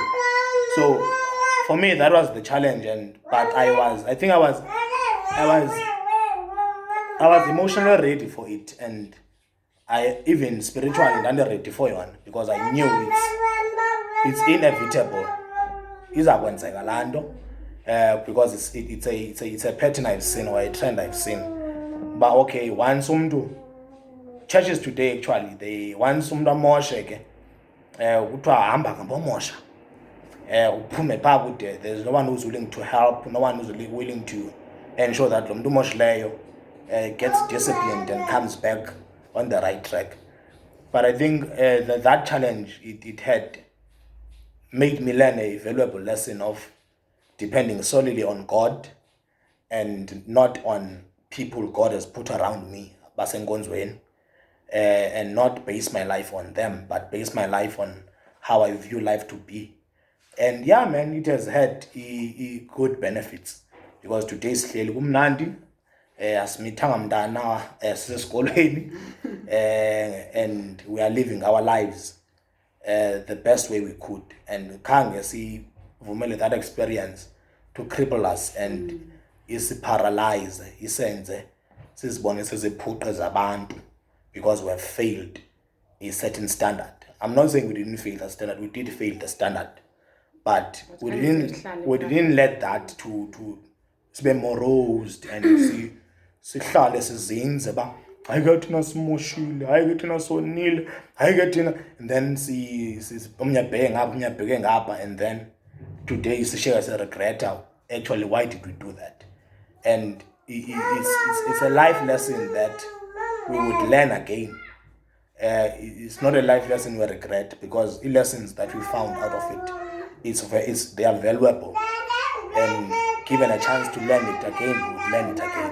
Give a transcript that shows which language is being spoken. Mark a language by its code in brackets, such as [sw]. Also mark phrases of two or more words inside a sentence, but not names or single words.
[en] So for me that was the challenge, but I was emotionally ready for it, and I even spiritually not ready for one, because I knew it's inevitable. because it's a pattern I've seen or a trend I've seen. But okay, once churches today actually they once [xh] amoshe ke kuthiwa hamba ngabomosha uphume phaa kude, [en] there's no one who's willing to help, no one who's willing to ensure that [xh] lo mntu umoshileyo [en] gets disciplined and comes back on the right track. But I think that challenge it had made me learn a valuable lesson of depending solely on God and not on people God has put around me, and not base my life on them, but base my life on how I view life to be. And yeah, man, it has had good benefits because today [xh] sihleli kumnandi, asimithanga mntana sisesikolweni, [en] and we are living our lives the best way we could, and [xh] khange sivumele [en] that experience to cripple us and [xh] isiparalyze, isenze sizibone seziphuqe zabantu [en] because we have failed a certain standard. I'm not saying we didn't fail the standard, we did fail the standard, but we didn't let that to [xh] sibe morosed [en] and [xh] sihlale sizinze ba hayi ke thina simoshile, hayi ke thina sonile, hayi ke thina, [en] and then [xh] omnye abheke ngapha, [en] and then today [xh] sishiyeka siregreta [en] actually why did we do that. And it's a life lesson that we would learn again. It's not a life lesson we regret because the lessons that we found out of it, they are valuable, and given a chance to learn it again, we would learn it again.